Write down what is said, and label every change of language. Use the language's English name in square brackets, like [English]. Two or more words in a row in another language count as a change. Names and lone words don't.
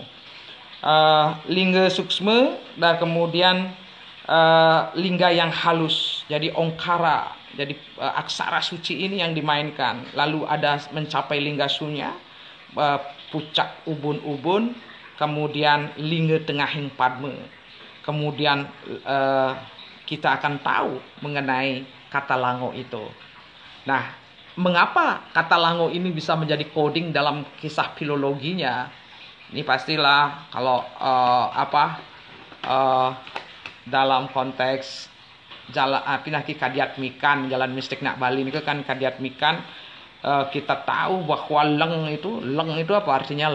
[Indonesian] Lingga suksma dan kemudian lingga yang halus jadi ongkara. Jadi aksara suci ini yang dimainkan. Lalu ada mencapai lingga sunya, pucak ubun-ubun, kemudian lingga tengahing padme. Kemudian kita akan tahu mengenai kata lango itu. Nah, mengapa kata lango ini bisa menjadi coding dalam kisah filologinya? Ini pastilah kalau dalam konteks pinaki Kadiatmikan, jalan mistik nak Bali ini kan Kadiatmikan, kita tahu bahwa leng itu apa artinya?